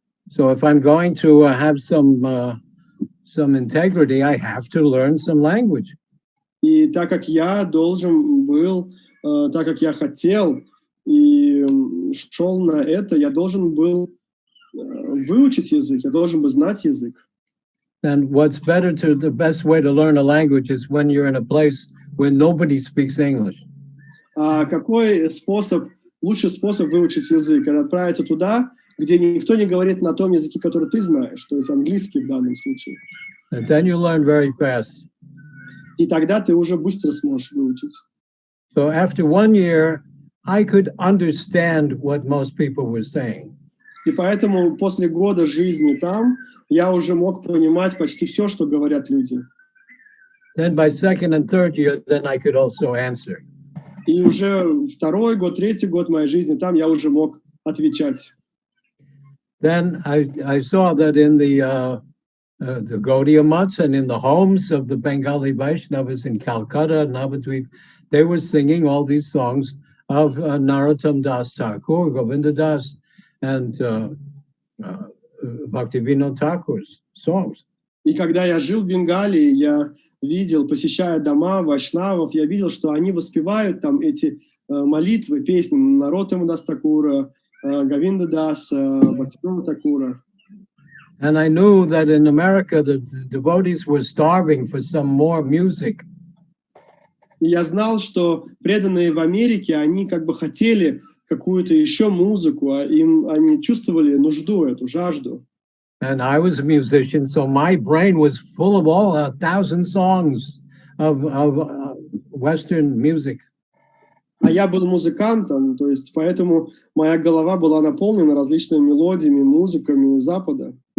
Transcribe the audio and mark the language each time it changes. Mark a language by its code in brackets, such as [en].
[en] So if I'm going to have some integrity, I have to learn some language. [ru] И так как я должен был, так как я хотел и шел на это, я должен был выучить язык, я должен был знать язык. [en] And the best way to learn a language is when you're in a place where nobody speaks English. [ru] А какой лучший способ выучить язык? Это отправиться туда, где никто не говорит на том языке, который ты знаешь, то есть английский в данном случае. [en] And then you learn very fast. [ru] И тогда ты уже быстро сможешь выучить. [en] So after 1 year, I could understand what most people were saying. [ru] И поэтому после года жизни там я уже мог понимать почти все, что говорят люди. [en] Then by second and third year, then I could also answer. [ru] И уже второй год, третий год моей жизни там я уже мог отвечать. [en] Then I saw that in the Gaudiya Mats and in the homes of the Bengali Vaishnavas in Calcutta, Navadvip, they were singing all these songs of Narottam Das Thakur, Govinda Das, and Bhaktivinoda Thakur's songs. [ru] И когда я жил в Бенгалии, я видел, посещая дома вайшнавов, я видел, что они воспевают там эти молитвы, песни Нароттама Дас Такура, Говинда Дас, Бхактивинода Такура. [en] And I knew that in America the devotees were starving for some more music. [ru] И я знал, что преданные в Америке, они как бы хотели какую-то еще музыку, а они чувствовали нужду эту, жажду. [en] And I was a musician, so my brain was full of all 1,000 songs of Western music. [ru] А я был музыкантом, то есть поэтому моя голова была наполнена различными мелодиями, музыкой Запада.